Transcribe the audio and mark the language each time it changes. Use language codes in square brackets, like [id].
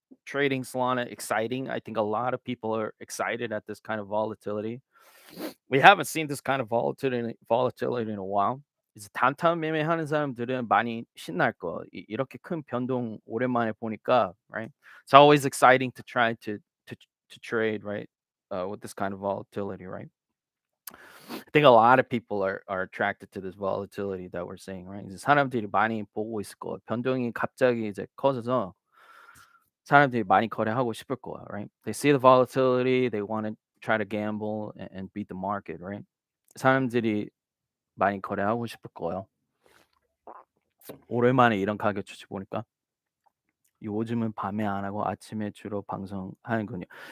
[en] trading Solana exciting. I think a lot of people are excited at this kind of volatility. We haven't seen this kind of volatility in a while. [ko] 이제 단타 매매하는 사람들은 많이 신날 거. 이렇게 큰 변동 오랜만에 보니까, right? [en] It's always exciting to try to trade, right? With this kind of volatility, right? I think a lot of people are attracted to this volatility that we're seeing, right? [ko] 이제 사람들이 많이 보고 있을 거. 변동이 갑자기 이제 커져서 사람들이 많이 거래하고 싶을 거야, right? [en] They see the volatility, they want to try to gamble and beat the market, right? [ko] 사람들이 많이 거래하고 싶을 거예요. 오랜만에 이런 가격 추세 보니까 요즘은 밤에 안 하고 아침에 주로 방송하는군요.